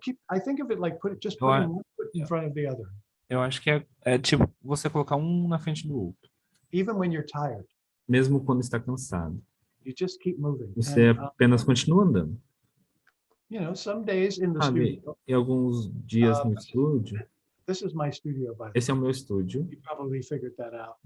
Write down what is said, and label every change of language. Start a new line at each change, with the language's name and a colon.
English: I think of it like putting one foot in front of the other.
Portuguese: Eu acho que é tipo você colocar um na frente do outro.
English: Even when you're tired.
Portuguese: Mesmo quando está cansado.
English: You just keep moving.
Portuguese: Você apenas continua andando.
English: Some days in the studio.
Portuguese: Em alguns dias no estúdio.
English: This is my studio, by the way.
Portuguese: Esse é o meu estúdio.
English: You probably figured that out.